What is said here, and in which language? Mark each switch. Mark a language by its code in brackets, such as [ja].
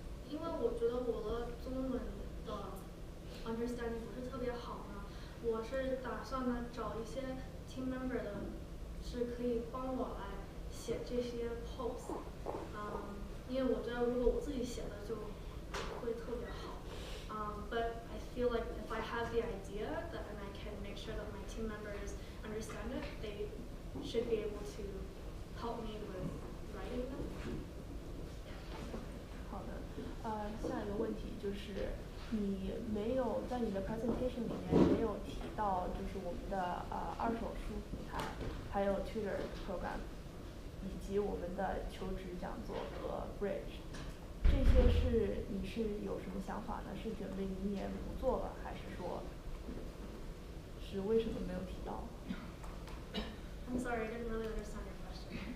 [zh] 因为我觉得我的中文的 understanding 不是特别好呢，我是打算呢找一些 team member 的，是可以帮我来写这些 post， 因为我觉得如果我自己写的就不会特别好。 [en] But I feel like if I have the idea and I can make sure that my team members understand it, they should be able to help me with writing them. [zh] 好的，下一个问题就是你没有在你的 presentation 里面没有提到，就是我们的二手书平台，还有 tutor program， 以及我们的求职讲座和 bridge， 这些你是有什么想法呢？是准备明年不做了，还是说是为什么没有提到？ [en] I'm sorry, I didn't really understand your question.